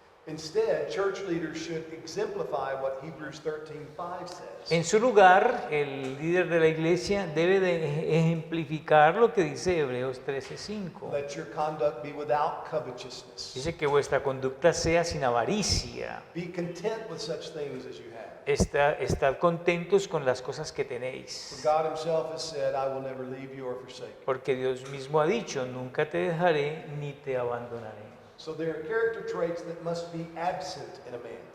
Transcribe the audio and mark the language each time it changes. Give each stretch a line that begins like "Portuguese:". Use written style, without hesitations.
English: Instead, church leaders should exemplify what Hebrews 13:5 says.
Spanish: En su lugar, el líder de la iglesia debe de ejemplificar lo que dice Hebreos 13:5.
English: Let your conduct be without covetousness.
Spanish: Dice que vuestra conducta sea sin avaricia.
English: Be content with such things as you have.
Spanish: Estad contentos con las cosas que tenéis.
English: For God himself has said, I will never leave you or forsake you.
Spanish: Porque Dios mismo ha dicho, nunca te dejaré ni te abandonaré.
English: So there are character traits that must be absent in a man.